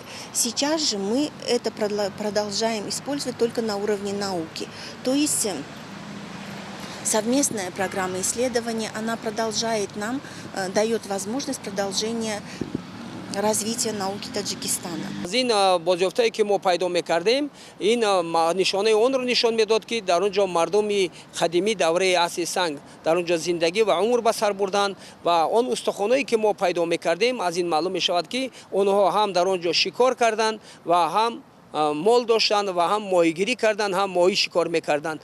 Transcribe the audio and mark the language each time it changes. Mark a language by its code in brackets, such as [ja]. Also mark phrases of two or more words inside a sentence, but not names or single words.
[ru] Сейчас же мы это продолжаем использовать только на уровне науки. То есть совместная программа исследования, она продолжает нам, дает возможность продолжения развития науки Таджикистана. [tg] Ин бозёфтае ки мо пайдо мекардем, ин нишонаи онро нишон медод ки дар он ҷо мардуми қадимӣ давраи асри санг дар он ҷо зиндагӣ ва умр ба сар бурданд ва он устухонҳое ки мо пайдо мекардем, аз ин маълум мешавад ки онҳо ҳам дар он ҷо шикор карданд ва ҳам мол доштанд ва ҳам моҳигирӣ карданд, ҳам моҳӣ шикор мекарданд.